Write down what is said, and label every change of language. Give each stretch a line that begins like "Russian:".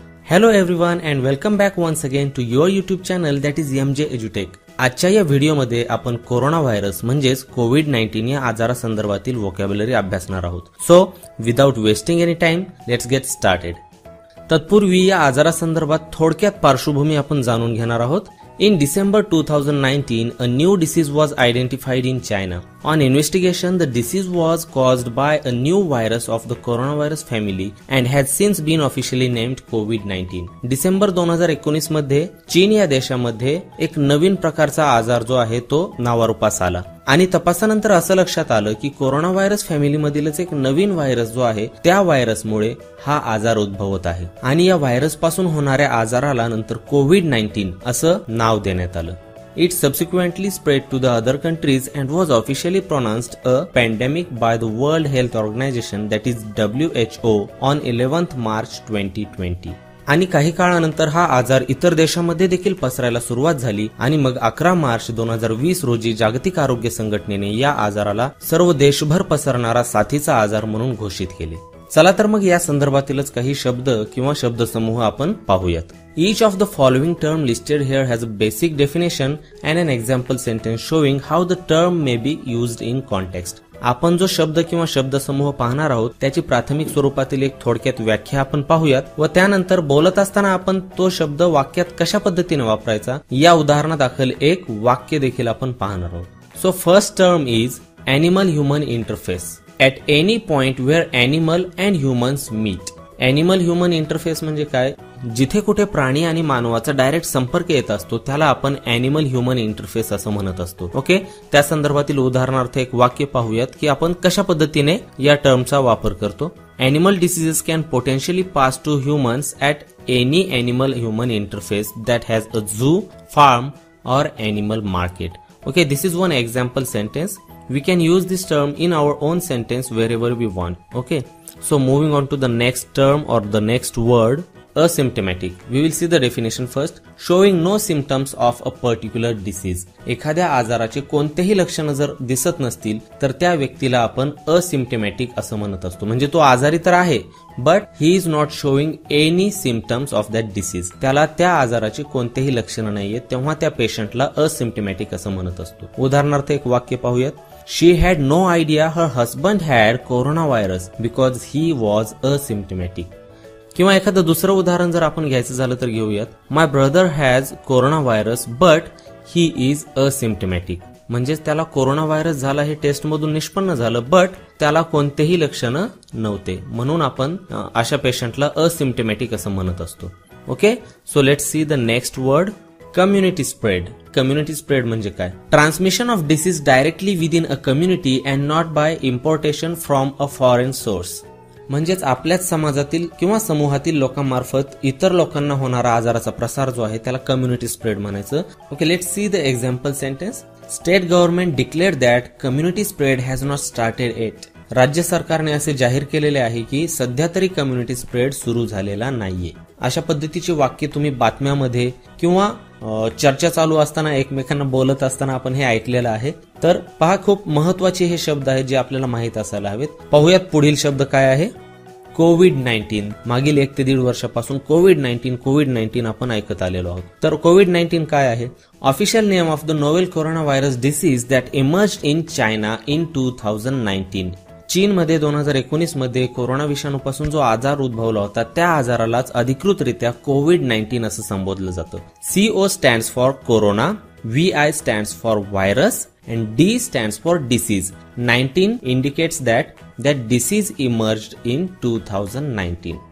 English: Hello everyone and welcome back once again to your YouTube channel that is MJ Edutech.
Marathi: आजच्या या व्हिडिओमध्ये आपण corona virus म्हणजेच कोविड-19 या आजारासंदर्भातील व्होकॅब्युलरी अभ्यासणार आहोत.
English: So without wasting any time let's get started.
Marathi: तत्पूर्वी या आजारासंदर्भात थोडक्यात पार्श्वभूमी आपण जाणून घेणार आहोत.
English: In December 2019, a new disease was identified in China. On investigation, the disease was caused by a new virus of the coronavirus family and has since been officially named COVID-19.
Marathi: December 2019 मध्ये चीन या देशामध्ये एक नवीन प्रकारचा आजार जो आहे तो नावारूपास आला आणि तपासानंतर असं लक्षात आलं की कोरोना व्हायरस फॅमिली मधीलच एक नवीन व्हायरस जो आहे त्या व्हायरसमुळे हा आजार उद्भवत आहे आणि या व्हायरस पासून होणाऱ्या आजाराला नंतर कोविड-19 असं नाव देण्यात आलं.
English: It subsequently spread to the other countries and was officially pronounced a pandemic by the World Health Organization that is WHO on 11th March 2020.
Marathi: आणि काही काळानंतर हा आजार इतर देशांमध्ये देखील पसरायला सुरुवात झाली आणि मग 11 मार्च 2020 रोजी जागतिक आरोग्य संघटनेने या आजाराला सर्व देशभर पसरणारा साथीचा आजार म्हणून घोषित केले. चला तर मग या संदर्भातीलच काही शब्द किंवा शब्दसमूह आपण पाहूयात.
English: Each of the following term listed here has a basic definition and an example sentence showing how the term may be used in context.
Marathi: आपण जो शब्द किंवा शब्दसमूह पाहणार आहोत त्याची प्राथमिक स्वरूपातील एक थोडक्यात व्याख्या आपण पाहूयात व त्यानंतर बोलत असताना आपण तो शब्द वाक्यात कशा पद्धतीने वापरायचा या उदाहरणादाखल एक वाक्य देखील आपण पाहणार आहोत.
English: So first term is animal human interface. At any point where animal and humans meet.
Marathi: Animal human interface म्हणजे काय? जिथे कुठे प्राणी आणि मानवाचा डायरेक्ट संपर्क येत असतो त्याला आपण एनिमल ह्युमन इंटरफेस असं म्हणत असतो. ओके, त्या संदर्भातील उदाहरणार्थ एक वाक्य पाहूयात की आपण कशा पद्धतीने या टर्मचा वापर करतो.
English: Animal diseases can potentially pass to humans at any animal human interface that has a zoo, farm or animal market. Okay, this is one example sentence. We can use this term in our own sentence wherever we want. Okay, so moving on to the next term or the next word, asymptomatic. We will see the definition first. Showing no symptoms of a particular disease.
Marathi: एखाद्या आजाराचे कोणतेही लक्षण जर दिसत नसतील तर त्या व्यक्तीला आपण असिम्प्टमॅटिक असं म्हणत असतो. म्हणजे तो आजारी तर आहे
English: But he is not showing any symptoms of that disease.
Marathi: त्याला त्या आजाराचे कोणतेही लक्षण नाहीये तेव्हा त्या पेशंटला असिम्प्टमॅटिक असं म्हणत असतो. उदाहरणार्थ एक वाक्य पाहूयात.
English: She had no idea her husband had coronavirus because he was asymptomatic.
Marathi: किंवा एखादं दुसरं उदाहरण जर आपण घ्यायचं झालं तर घेऊयात.
English: My brother has coronavirus but he is asymptomatic.
Marathi: म्हणजेच त्याला कोरोना व्हायरस झाला हे टेस्ट मधून निष्पन्न झालं बट त्याला कोणतेही लक्षण नव्हते म्हणून आपण अशा पेशंटला असिम्प्टमॅटिक असं म्हणत असतो.
English: Okay, so let's see the next word. Community spread.
Marathi: Community spread म्हणजे काय?
English: Transmission of disease directly within a community and not by importation from a foreign source.
Marathi: म्हणजेच आपल्याच समाजातील किंवा समूहातील लोकांमार्फत इतर लोकांना होणारा आजाराचा प्रसार जो आहे त्याला कम्युनिटी स्प्रेड म्हणायचं.
English: Okay, let's see the example sentence. State government declared that community spread has not started it.
Marathi: राज्य सरकारने असे जाहीर केलेले आहे की सध्या तरी कम्युनिटी स्प्रेड सुरू झालेला नाहीये. अशा पद्धतीची वाक्य तुम्ही बातम्यामध्ये किंवा चर्चा चालू असताना एकमेकांना बोलत असताना आपण हे ऐकलेलं आहे. तर पहा, खूप महत्वाचे हे शब्द आहेत जे आपल्याला माहित असायला हवेत. पाहूयात पुढील शब्द काय आहे. कोविड-19. मागील 1 ते 1.5 वर्षापासून कोविड-19 आपण ऐकत आलेलो आहोत. तर कोविड-19 काय आहे?
English: Official name of the novel corona virus disease that emerged in China in 2019.
Marathi: चीनमध्ये 2019 मध्ये कोरोना विषाणूपासून जो आजार उद्भवला होता त्या आजारालाच अधिकृतरित्या कोविड-19 असं संबोधलं जातं.
English: CO stands for corona, VI stands for virus and D stands for disease. 19 indicates that disease emerged in 2019.